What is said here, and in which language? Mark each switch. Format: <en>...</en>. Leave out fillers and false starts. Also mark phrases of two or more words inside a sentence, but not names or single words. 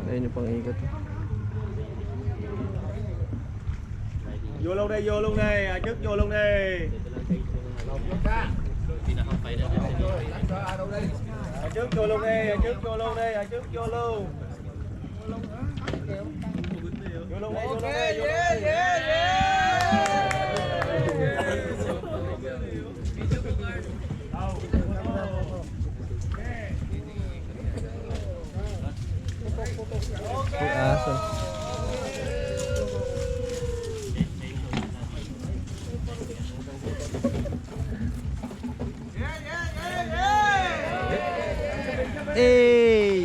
<tl>Ayun yung pang-ikot.</tl> <vi>Vô luôn đây, vô luôn đây, trước vô luôn đi. Trước vô luôn đi, trước vô luôn đi, trước vô luôn. Vô luôn đi, vô luôn đi.</vi> <tl>Aso. Hey!</tl>